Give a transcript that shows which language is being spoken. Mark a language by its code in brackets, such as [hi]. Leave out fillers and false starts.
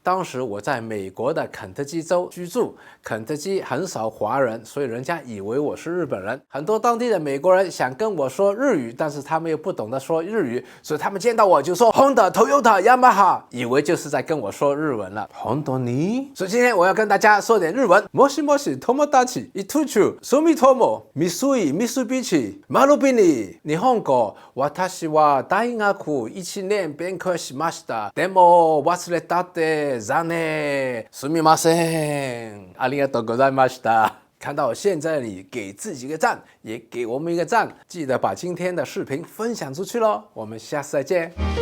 [zh] 当时我在美国的肯德基州居住，肯德基很少华人，所以人家以为我是日本人。很多当地的美国人想跟我说日语，但是他们又不懂得说日语，所以他们见到我就说 Honda、Toyota、Yamaha， 以为就是在跟我说日文了。 [ja] Honda ni？ [zh] 所以今天我要跟大家说点日文。 [ja] もしもし友達一途中、住友、三井、三菱、丸紅、日本語、私は大学1年勉強しました。でも忘れたって残念。すみません。ありがとうございました。 [zh] 看到现在你给自己一个赞，也给我们一个赞，记得把今天的视频分享出去咯。我们下次再见。